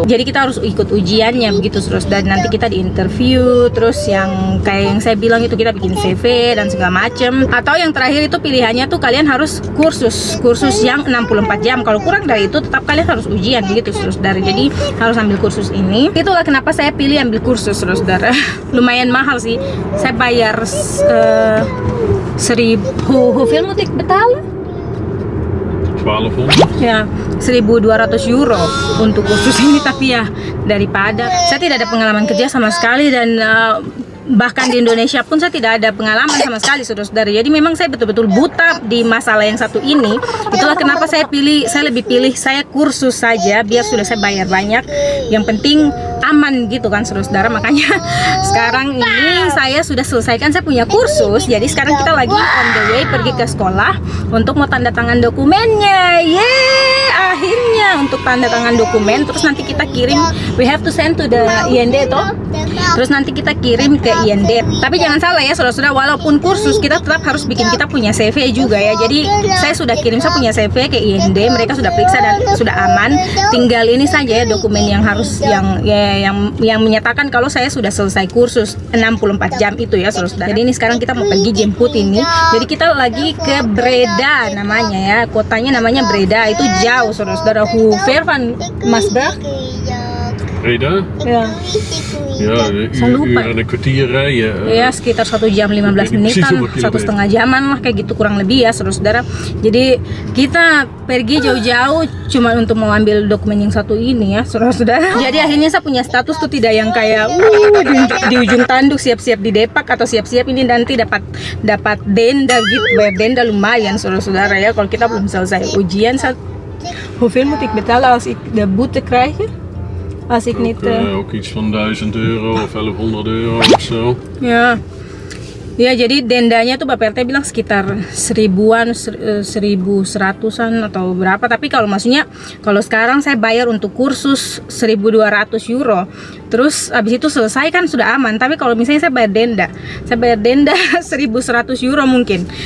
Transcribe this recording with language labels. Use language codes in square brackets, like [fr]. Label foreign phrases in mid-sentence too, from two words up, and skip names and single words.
[id] Jadi kita harus ikut ujiannya begitu terus, dan nanti kita di interview, terus yang kayak yang saya bilang itu kita bikin CV dan segala macem. Atau yang terakhir itu pilihannya tuh kalian harus kursus yang 64 jam. Kalau kurang dari itu tetap kalian harus ujian begitu terus. Jadi harus ambil kursus ini. Itulah kenapa saya pilih ambil kursus, saudara-saudara. Lumayan mahal sih. Saya bayar 1.000 [nl] hoeveel moet ik betalen? [id] 1200. Ya, 1.200 euro untuk kursus ini. Tapi ya daripada saya tidak ada pengalaman kerja sama sekali, dan bahkan di Indonesia pun saya tidak ada pengalaman sama sekali, saudara-saudara. Jadi memang saya betul-betul buta di masalah yang satu ini. Itulah kenapa saya lebih pilih saya kursus saja, biar sudah saya bayar banyak, yang penting aman gitu kan saudara-saudara. Makanya sekarang ini saya sudah selesaikan, saya punya kursus. Jadi sekarang kita lagi [en] on the way [id] pergi ke sekolah untuk mau tanda tangan dokumennya. Akhirnya untuk tanda tangan dokumen, terus nanti kita kirim, [en] we have to send to the IND toh. [id] Terus nanti kita kirim ke IND. Tapi jangan salah ya saudara-saudara, walaupun kursus kita tetap harus bikin kita punya CV juga ya. Jadi saya sudah kirim, saya punya CV ke IND, mereka sudah periksa dan sudah aman. Tinggal ini saja ya dokumen yang harus yang menyatakan kalau saya sudah selesai kursus 64 jam itu ya saudara-saudara. Jadi ini sekarang kita mau pergi jemput ini. Jadi kita lagi ke Breda namanya ya, kotanya namanya Breda. Itu jauh saudara-saudara. [nl] Hoe ver van Maasbracht? Breda? [id] Ya. [nl] Ja, uur en een kwartier rijden. [id] Ya, sekitar 1 jam 15 menitan, 1,5 jaman lah kayak gitu kurang lebih ya saudara-saudara. Jadi kita pergi jauh-jauh cuma untuk mau ambil dokumen yang satu ini ya saudara-saudara. Jadi akhirnya saya punya status tuh tidak yang kayak di ujung tanduk siap-siap di depak atau siap-siap ini nanti dapat denda gitu. Bayar denda lumayan saudara-saudara ya kalau kita belum selesai ujian. [nl] Hoeveel moet ik betalen als ik de boete krijg? Als ik niet... Ook iets van 1.000 euro of 1.100 euro of zo. [id] Ya, jadi dendanya tuh Bapak RT bilang sekitar 1.000-an, 1.100-an atau berapa. Tapi kalau maksudnya kalau sekarang saya bayar untuk kursus 1.200 euro, terus abis itu selesai kan sudah aman. Tapi kalau misalnya saya bayar denda 1.100 euro mungkin.